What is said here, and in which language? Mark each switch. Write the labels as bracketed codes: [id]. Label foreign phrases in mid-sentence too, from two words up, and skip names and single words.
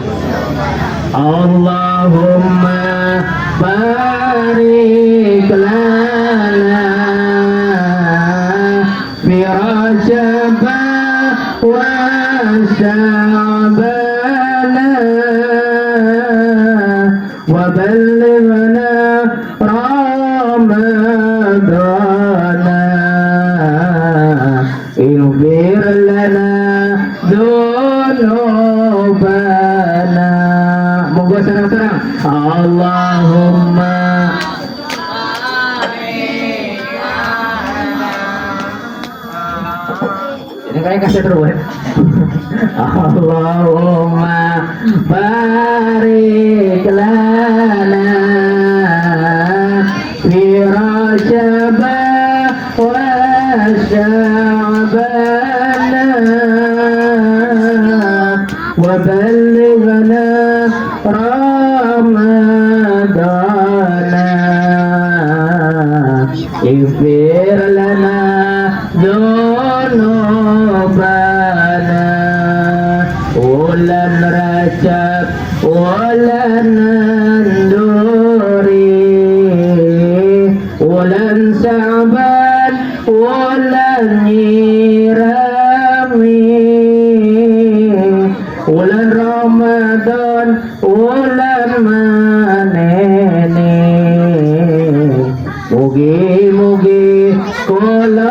[ar] اللهم بارك لنا في رجب وشعبان وبلغنا رمضان. اغفر لنا ذنوبنا. [jv] Monggo sareng-sareng. [id] Allahumma ini kayak kasih terus. [ar] اللهم بارك لنا في رجب وشعبان وبلغنا رمضان. اغفر لنا ذنوبنا. [jv] Ulan Rajab ulan Nuri ulan Sya'ban ulan Nyirami ulan Ramadan ulan manene. Mugi-mugi kula